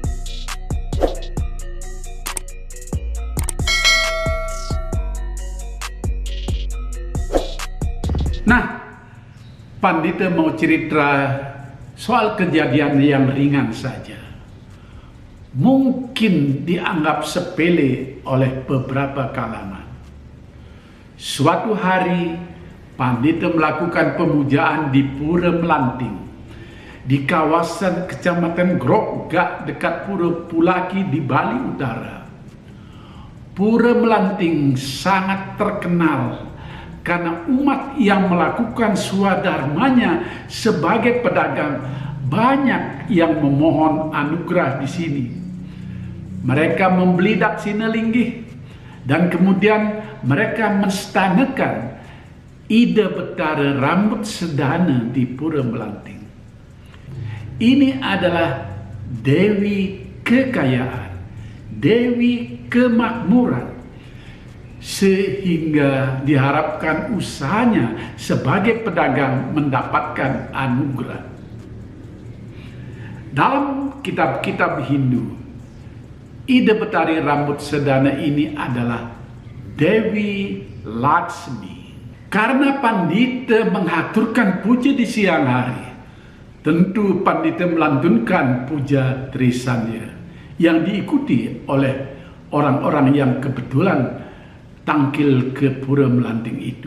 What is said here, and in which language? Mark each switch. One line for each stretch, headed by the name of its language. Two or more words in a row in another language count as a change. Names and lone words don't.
Indonesian: Nah, pandita mau cerita soal kejadian yang ringan saja. Mungkin dianggap sepele oleh beberapa kalangan. Suatu hari, pandita melakukan pemujaan di Pura Melanting, di kawasan Kecamatan Grogak dekat Pura Pulaki di Bali Utara. Pura Melanting sangat terkenal karena umat yang melakukan swadharmanya sebagai pedagang banyak yang memohon anugerah di sini. Mereka membeli daksina linggih dan kemudian mereka menstanakan ide betara rambut sedana di Pura Melanting. Ini adalah Dewi Kekayaan, Dewi Kemakmuran, sehingga diharapkan usahanya sebagai pedagang mendapatkan anugerah. Dalam kitab-kitab Hindu, ide betari rambut sedana ini adalah Dewi Laksmi. Karena pandita mengaturkan puja di siang hari, tentu pandita melantunkan puja Trisanya yang diikuti oleh orang-orang yang kebetulan tangkil ke Pura Melanting itu.